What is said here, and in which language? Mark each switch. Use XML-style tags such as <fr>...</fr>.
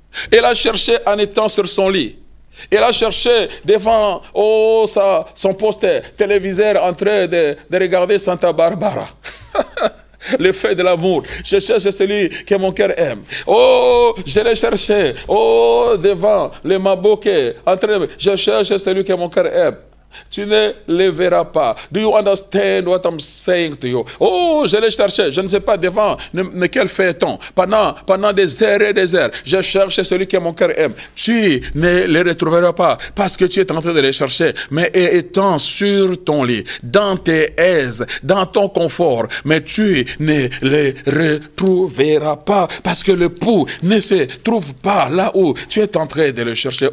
<fr>Elle a cherché en étant sur son lit. Elle a cherché devant son poste téléviseur en train de regarder Santa Barbara. Le fait de l'amour. Je cherche celui que mon cœur aime. Oh, je l'ai cherché. Oh, devant le Maboké. Je cherche celui que mon cœur aime. Tu ne le verras pas.</fr> <en>Do you understand what I'm saying to you?</en> <fr>Oh, je l'ai cherché. Je ne sais pas devant quel feuilleton. Pendant des heures et des heures. Je cherche celui que mon cœur aime. Tu ne le retrouveras pas parce que tu es en train de les chercher. Mais étant sur ton lit, dans tes aises, dans ton confort, mais tu ne les retrouveras pas parce que l'époux ne se trouve pas là où tu es en train de le chercher.</fr>